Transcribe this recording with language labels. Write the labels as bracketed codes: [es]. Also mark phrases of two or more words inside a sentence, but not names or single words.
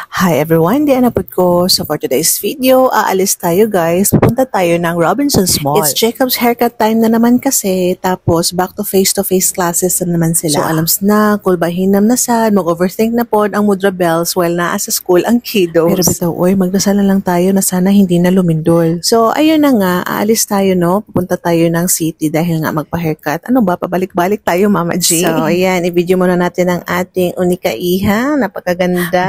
[en] Hi everyone, [ceb] di anapod ko. [en] So for today's video, [tl] aalis tayo [en] guys. [tl] Pupunta tayo ng Robinsons Mall. [en] It's Jacob's haircut time [tl] na naman kasi. [en] Tapos back to face classes [tl] na naman sila. [ceb] So alams na, kulbahinam na sad, mag-overthink na pod ang mudra bells while naa sa school ang kiddos. [tl] Pero bitaw, oy, magdasal na lang tayo na sana hindi na lumindol. So ayun na nga, aalis tayo no. Pupunta tayo ng city dahil nga magpa-haircut. Ano ba, pabalik-balik tayo Mama G. So ayan, i-video muna natin ang ating unika iha. Napakaganda.